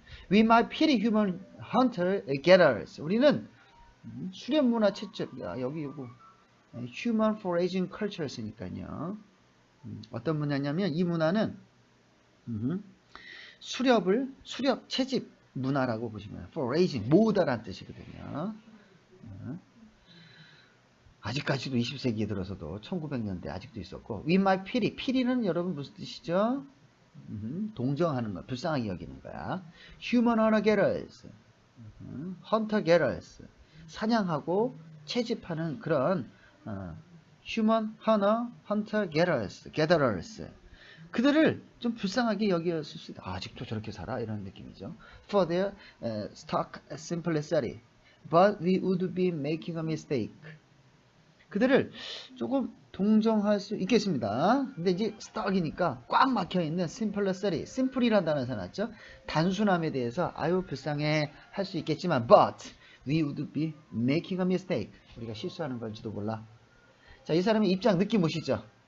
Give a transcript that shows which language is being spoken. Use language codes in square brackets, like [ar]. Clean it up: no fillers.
[en] We might pity human hunter-gatherers. [ko] 우리는 수렵문화 채집, 여기 요거 [en] human foraging cultures [ko] 니까요. 어떤 문화냐면 이 문화는 수렵 채집 문화라고 보시면 foraging, 모으다라는 뜻이거든요. 아직까지도 20세기에 들어서도 1900년대 아직도 있었고 [en] we might pity, pity [ko] 는 여러분 무슨 뜻이죠? 동정하는 거, 불쌍하게 여기는 거야. [en] human hunter-gatherers, hunter-gatherers, [ko] 사냥하고 채집하는 그런 [en] human hunter-gatherers, [ko] 그들을 좀 불쌍하게 여겼을 수 있다. 아직도 저렇게 살아? 이런 느낌이죠. [en] For their stark simplicity, but we would be making a mistake. [ko] 그들을 조금 동정할 수 있겠습니다. 근데 이제 stark이니까 꽉 막혀있는 simplicity, simple이라는 단어 써놨죠. 단순함에 대해서 아유 불쌍해 할 수 있겠지만 [en] but we would be making a mistake. [ko] 우리가 실수하는 걸지도 몰라. 자, 이 사람의 입장 느낌 오시죠?